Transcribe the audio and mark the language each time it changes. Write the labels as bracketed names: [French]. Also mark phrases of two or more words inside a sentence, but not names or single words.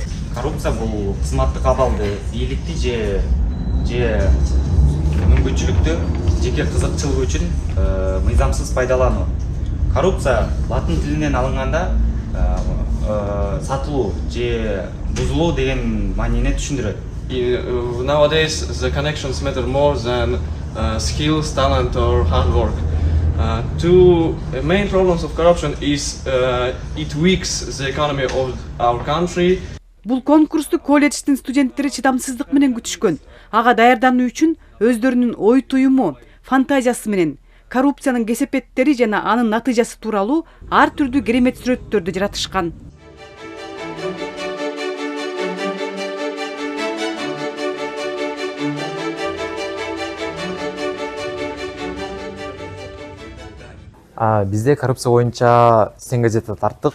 [Kyrgyz] Коррупция бул кызматтык абалды, бийликти же мүмкүнчүлүктү жеке кызыкчылык үчүн мыйзамсыз пайдалануу. Коррупция латын тилинен алынганда сатылуу же бузулуу деген маанине түшүндүрөт. [English] Nowadays the connections matter more than skills, talent or hard work. Two main problems of corruption is it weakens the economy of our country. [Kyrgyz] Бул конкурсту колледждин студенттери чыдамсыздык менен күтүшкөн. Ага даярдануу үчүн өздөрүнүн ой туюму, фантазиясы менен коррупциянын кесепеттери жана анын натыйжасы тууралуу ар түрдүү керемет сүрөттөрдү жаратышкан. Бизде коррупция боюнча стен газета тарттык.